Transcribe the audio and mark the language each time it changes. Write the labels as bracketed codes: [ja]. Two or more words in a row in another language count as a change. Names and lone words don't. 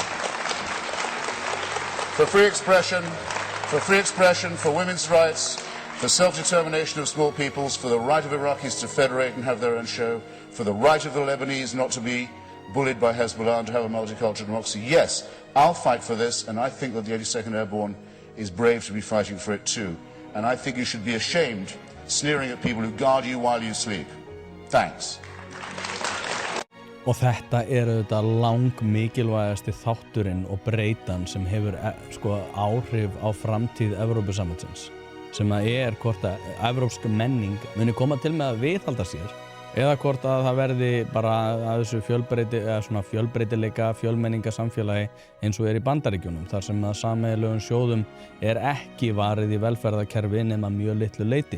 [en] For free expression, for women's rights, for self-determination of small peoples, for the right of Iraqis to federate and have their own show, for the right of the Lebanese not to be bullied by Hezbollah and to have a multicultural democracy. Yes, I'll fight for this, and I think that the 82nd Airborne is brave to be fighting for it too. And I think you should be ashamed sneering at people who guard you while you sleep. Thanks. [is] Og þetta auðvitað langmikilvægasti þátturinn og breytan sem hefur áhrif á framtíð Evrópusambandsins, sem hvort að evrópsk menning muni koma til með að viðhalda sér eða hvort að það verði bara að þessu fjölbreytileika, fjölmenningasamfélagi eins og í Bandaríkjunum, þar sem að sameiginlegum sjóðum ekki varið í velferðarkerfi nema mjög litlu leyti.